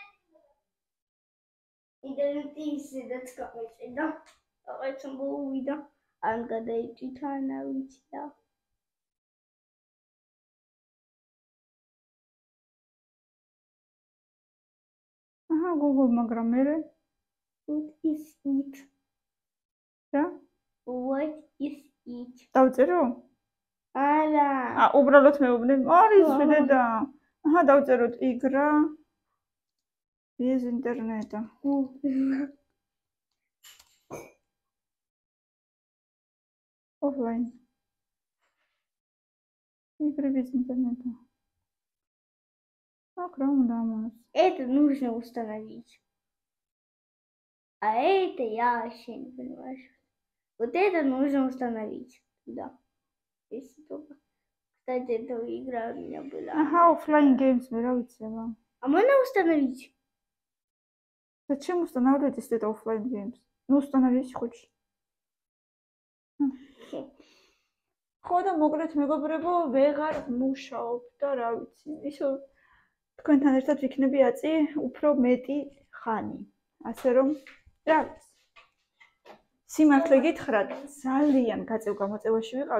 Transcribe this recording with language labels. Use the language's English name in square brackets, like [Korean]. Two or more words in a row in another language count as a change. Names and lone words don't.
[Georgian] ინტერნეტი ისედაც გამეჭედა. რაღაც მოვიდა. ან გადაიჭითა ანა ვიცი და. აჰა, გოგო, მაგრამ მე [English] What is it? [Georgian] რა? [English] What is it? [Georgian] დავწერო? არა. უბრალოდ მეუბნე. არის დედა. აჰა, დავწეროთ იგრა. [Russian] Без интернета. Офлайн. Игры без интернета. Огромный. Это нужно установить. А это я вообще не понимаю. Вот это нужно установить. Да. Если только. Кстати, эта игра у меня была. Ага, [English] offline games [Russian] нравится вам. А можно установить? Зачем устанавливать, если это [English] offline games? [Russian] Ну, установить хочешь. [Georgian] ხოდა მოკლედ მეგობრებო, ვეღარ მუშაობ და რა ვიცი, ისო თქვენთან ერთად ვიქნები აწი უფრო მეტი ხანი. ასე რომ, რა ვიცი. სიმართლე გითხრათ, ძალიან გაწევ გამოწევაში ვიყავი.